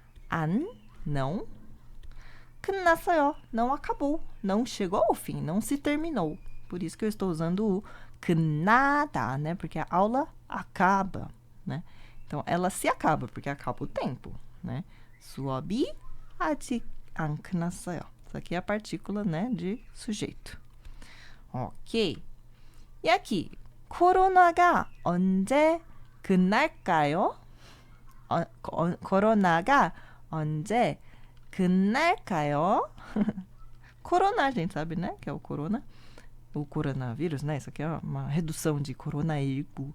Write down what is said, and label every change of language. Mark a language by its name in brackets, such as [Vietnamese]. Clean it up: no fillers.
[Portuguese] 안, não, 끝났어요, não acabou, não chegou ao fim, não se terminou. Por isso que eu estou usando o 끝나다, né? Porque a aula acaba, né? Então, ela se acaba, porque acaba o tempo, né? [Korean] 수업이 아직 안 끝났어요. [Portuguese] Isso aqui é a partícula, né, de sujeito. Ok. E aqui, [Korean] 코로나가 언제 끝날까요? 코로나가 언제 끝날까요? [Portuguese] Corona, a gente sabe, né? Que é o coronavírus, né? Isso aqui é uma redução de coronavírus.